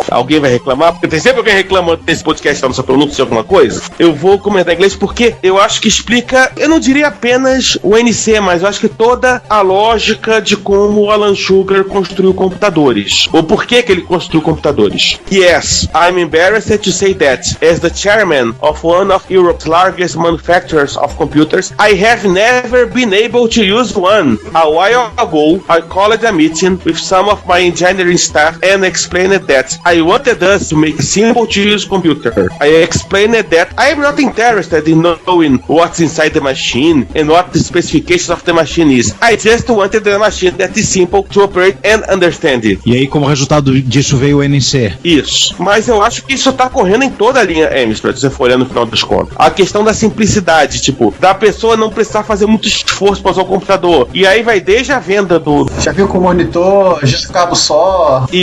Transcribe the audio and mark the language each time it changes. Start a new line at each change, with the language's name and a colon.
Portuguese: Alguém vai reclamar? Porque tem sempre alguém reclamando desse podcast da nossa pronúncia de alguma coisa. Eu vou comentar em inglês porque eu acho que explica, eu não diria apenas o NC, mas eu acho que toda a lógica de como o Alan Sugar construiu computadores. Ou por que ele construiu computadores.
English: Yes, I'm embarrassed to say that, as the chairman of one of Europe's largest manufacturers of computers, I have never been able to use one. A while ago, I called a meeting with some of my engineering staff and explained that I wanted us to make a simple-to-use computer. I explained that I am not interested in knowing what's inside the machine and what the specifications of the machine is. I just wanted a machine that is simple to operate and understand it.
Portuguese: E aí, como resultado disso, veio o NC. Isso. Mas eu acho que isso tá correndo em toda a linha Amstrad, se você for olhar no final das contas. A questão da simplicidade, tipo, da pessoa não precisar fazer muito esforço para usar o computador. E aí vai desde a venda do... Já viu com o monitor, já cabo só...